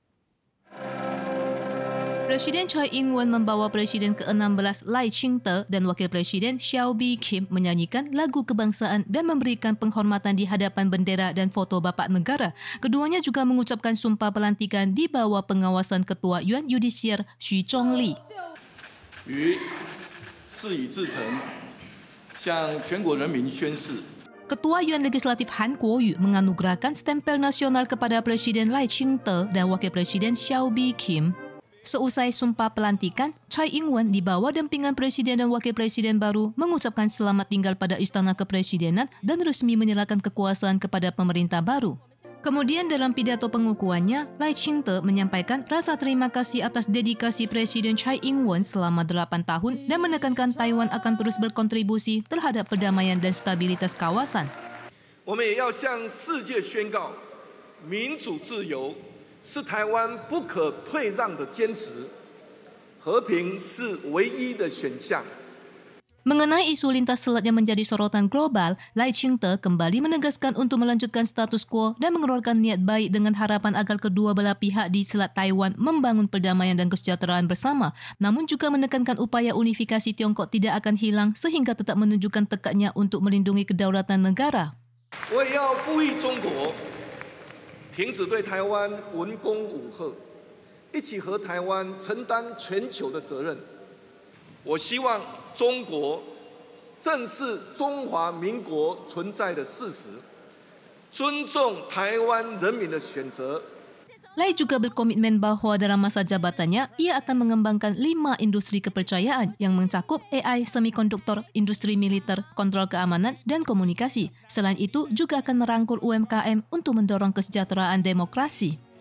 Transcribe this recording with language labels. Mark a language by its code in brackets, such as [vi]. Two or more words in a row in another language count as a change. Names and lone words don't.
[id] Presiden Tsai Ing-wen membawa Presiden ke-16 Lai Ching-te dan Wakil Presiden Xiaobi Kim menyanyikan lagu kebangsaan dan memberikan penghormatan di hadapan bendera dan foto Bapak Negara. Keduanya juga mengucapkan sumpah pelantikan di bawah pengawasan Ketua Yuan Yudisiar Xu Zhongli. [zh] 于事已至诚，向全国人民宣誓。 [id] Ketua Yuan Legislatif Han Kuo-yu menganugerahkan stempel nasional kepada Presiden Lai Ching-te dan Wakil Presiden Xiaobi Kim. Seusai sumpah pelantikan, Tsai Ing-wen di bawah dampingan Presiden dan Wakil Presiden baru mengucapkan selamat tinggal pada Istana Kepresidenan dan resmi menyerahkan kekuasaan kepada pemerintah baru. Kemudian dalam pidato pengukuhannya, Lai Ching-te menyampaikan rasa terima kasih atas dedikasi Presiden Tsai Ing-wen selama 8 tahun dan menekankan Taiwan akan terus berkontribusi terhadap perdamaian dan stabilitas kawasan. [zh] 我们也要向世界宣告，民主自由是台湾不可退让的坚持，和平是唯一的选项。 [id] Mengenai isu lintas selat yang menjadi sorotan global, Lai Ching-te kembali menegaskan untuk melanjutkan status quo dan mengeluarkan niat baik dengan harapan agar kedua belah pihak di Selat Taiwan membangun perdamaian dan kesejahteraan bersama, namun juga menekankan upaya unifikasi Tiongkok tidak akan hilang sehingga tetap menunjukkan tekadnya untuk melindungi kedaulatan negara. [zh] 我也要呼吁中国停止对台湾文攻武吓，一起和台湾承担全球的责任。我希望中国正视中华民国存在的事实，尊重台湾人民的选择。 [id] Lai juga berkomitmen bahwa dalam masa jabatannya, ia akan mengembangkan 5 industri kepercayaan yang mencakup AI, semikonduktor, industri militer, kontrol keamanan, dan komunikasi. Selain itu, juga akan merangkul UMKM untuk mendorong kesejahteraan demokrasi.